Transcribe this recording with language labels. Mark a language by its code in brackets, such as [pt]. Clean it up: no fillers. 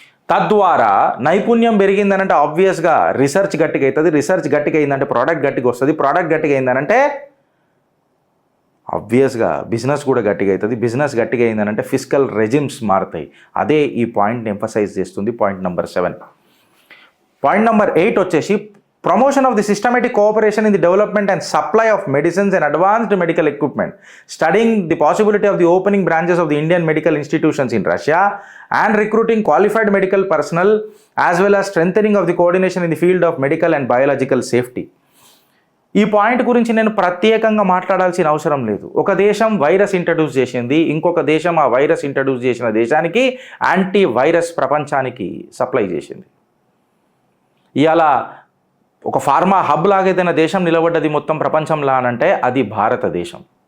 [te] తద్వారా నైపుణ్యం పెరిగిందనంటే ఆబ్వియస్గా రీసెర్చ్ గట్టిగా అవుతుంది. రీసెర్చ్ గట్టిగా అయిందంటే ప్రోడక్ట్ గట్టిగా వస్తుంది. ప్రోడక్ట్ గట్టిగా అయిందనంటే ఆబ్వియస్గా బిజినెస్ కూడా గట్టిగా అవుతుంది. బిజినెస్ గట్టిగా అయిందనంటే ఫిస్కల్ రెజిమ్స్ మారుతాయి. అదే ఈ పాయింట్ని ఎంఫసైజ్ చేస్తుంది పాయింట్ నెంబర్ 7. [en] Point number 8 వచ్చేసి promotion of the systematic cooperation in the development and supply of medicines and advanced medical equipment, studying the possibility of the opening branches of the Indian medical institutions in Russia and recruiting qualified medical personnel, as well as strengthening of the coordination in the field of medical and biological safety. [te] ఈ point గురించి నేను ప్రత్యేకంగా మాట్లాడాల్సిన అవసరం లేదు. ఒక దేశం virus introduce చేసింది, ఇంకొక దేశం ఆ వైరస్ ఇంట్రడ్యూస్ చేసిన దేశానికి యాంటీ వైరస్ ప్రపంచానికి సప్లై చేసింది. ఇవాళ ఒక ఫార్మా హబ్ లాగైతే దేశం నిలబడ్డది మొత్తం ప్రపంచంలో అనంటే అది భారతదేశం.